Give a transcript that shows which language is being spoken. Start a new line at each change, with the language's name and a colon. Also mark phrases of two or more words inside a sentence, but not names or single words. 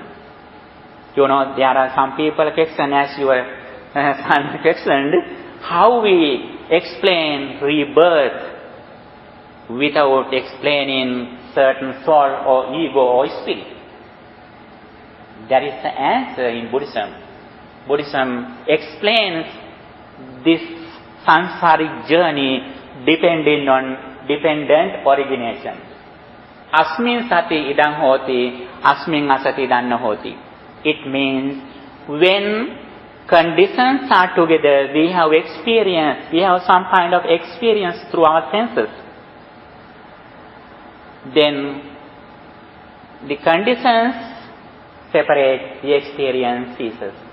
English: You know, there are some people question, as your son questioned, how we explain rebirth without explaining certain soul or ego or spirit. That is the answer in Buddhism. Buddhism explains this sansaric journey dependent origination.
Pali: Asmin sati idang hoti, asmin asati danna hoti.
English: It means when conditions are together, we have experience, we have some kind of experience through our senses. Then the conditions separate, the experience ceases.